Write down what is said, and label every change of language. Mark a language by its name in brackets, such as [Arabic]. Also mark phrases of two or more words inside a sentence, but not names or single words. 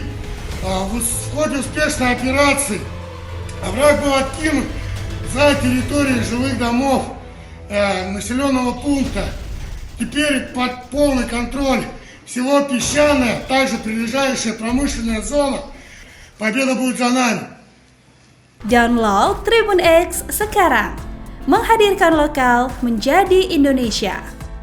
[Russian] В ходе успешной операции враг был откинут за территорию жилых домов населенного пункта. Теперь под полный контроль село Песчаное, также прилегающая промышленная зона. Победа будет за нами. [Indonesian] Download Tribun X sekarang, menghadirkan lokal menjadi Indonesia.